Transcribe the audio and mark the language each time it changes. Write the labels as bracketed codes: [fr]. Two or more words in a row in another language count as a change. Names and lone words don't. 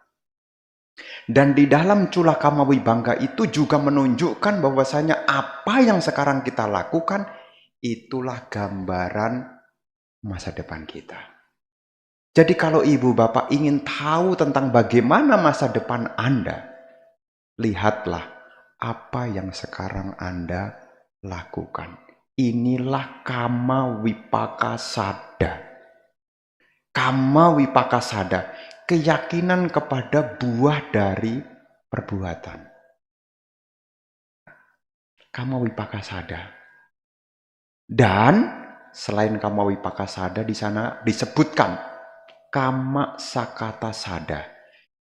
[id] Dan di dalam Cula Kama Wibangga itu juga menunjukkan bahwasanya apa yang sekarang kita lakukan itulah gambaran masa depan kita. Jadi kalau ibu bapak ingin tahu tentang bagaimana masa depan Anda, lihatlah apa yang sekarang Anda lakukan. Inilah [pi] kama wipaka sada. Kama wipaka sada. [id] Keyakinan kepada buah dari perbuatan. [pi] Kama wipaka sada. [id] Dan selain [pi] kama wipaka sada [id] di sana disebutkan [pi] kama sakata sada.